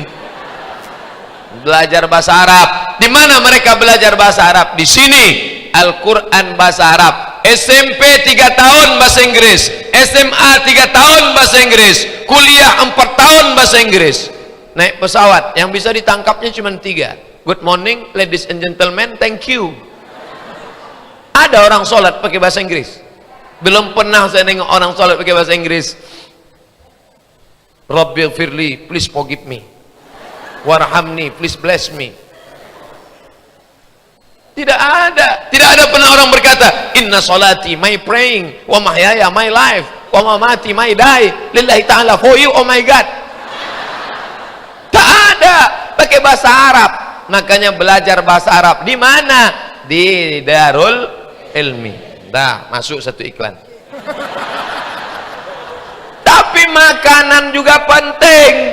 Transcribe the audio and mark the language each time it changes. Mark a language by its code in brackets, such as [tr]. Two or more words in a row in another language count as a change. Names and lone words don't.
[id] Belajar bahasa Arab. Di mana mereka belajar bahasa Arab? Di sini. Al-Quran bahasa Arab. SMP 3 tahun bahasa Inggris, SMA 3 tahun bahasa Inggris, kuliah 4 tahun bahasa Inggris. Naik pesawat yang bisa ditangkapnya cuma 3. [en] Good morning ladies and gentlemen, thank you. [id] Ada orang sholat pakai bahasa Inggris? Belum pernah saya nengok orang sholat pakai bahasa Inggris. [ar] Rabbighfirli, [en] please forgive me. Warhamni, please bless me. [id] Tidak ada pernah orang berkata, [ar] إن صلاتي, [en] my praying, [ar] ومحياي, [en] my life, [ar] ومماتي, [en] my die, [ar] لله تعالى, [en] for you, oh my God. [id] Tak ada, pakai bahasa Arab. Makanya belajar bahasa Arab di mana? Di Darul Ilmi. Dah, masuk satu iklan. Tapi makanan juga penting.